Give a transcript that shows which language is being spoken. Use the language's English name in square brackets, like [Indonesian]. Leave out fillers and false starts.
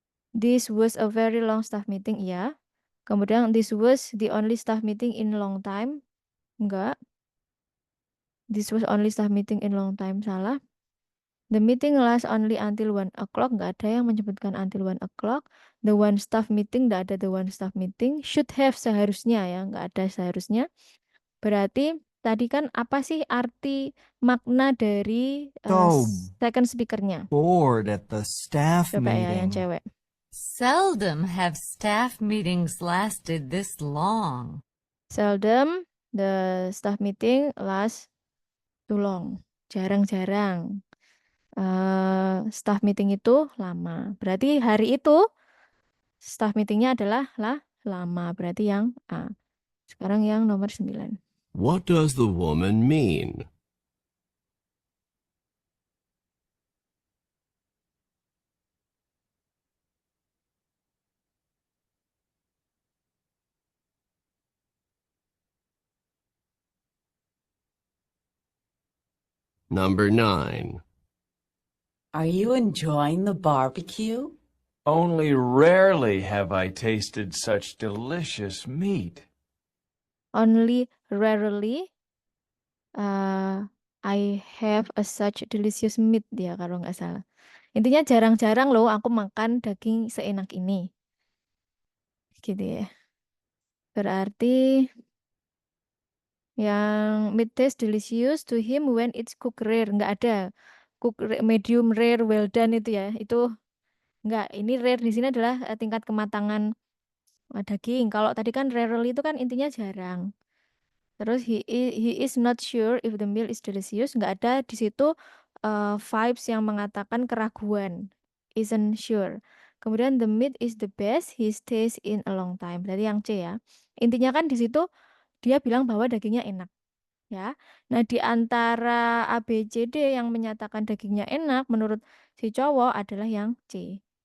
[English] This was a very long staff meeting, [Indonesian] ya. Kemudian [English] this was the only staff meeting in long time. [Indonesian] Enggak. [English] This was only staff meeting in long time, [Indonesian] salah. [English] The meeting last only until 1 o'clock. [Indonesian] Enggak ada yang menyebutkan [English] until 1 o'clock. The one staff meeting, [Indonesian] enggak ada [English] the one staff meeting. [Indonesian] Should have seharusnya ya, enggak ada seharusnya. Berarti tadi kan apa sih arti makna dari [English] So [Indonesian] second speakernya? [English] bored at the staff [Indonesian] Coba ya yang [English] meeting. [Indonesian] cewek. [English] Seldom have staff meetings lasted this long. Seldom the staff meeting last too long. [Indonesian] Jarang-jarang. Staff meeting itu lama. Berarti hari itu staff meetingnya adalah lama. Berarti yang A. Sekarang yang nomor 9. [English] What does the woman mean? Number 9. Are you enjoying the barbecue? Only rarely have I tasted such delicious meat. Only rarely I have a such delicious meat [Indonesian] dia kalau nggak salah. Intinya jarang-jarang loh aku makan daging seenak ini. Gitu ya. Berarti yang [English] meat taste delicious to him when it's cooked rare. [Indonesian] Nggak ada. Medium rare, well done itu ya. Itu nggak. Ini rare di sini adalah tingkat kematangan daging. Kalau tadi kan rarely itu kan intinya jarang. [English] Terus he is not sure if the meal is delicious. [Indonesian] Nggak ada di situ vibes yang mengatakan keraguan. [English] Isn't sure. Kemudian the meat is the best he stays in a long time. [Indonesian] Berarti yang C ya. Intinya kan di situ dia bilang bahwa dagingnya enak. Ya. Nah, di antara A, B, C, D yang menyatakan dagingnya enak menurut si cowok adalah yang C.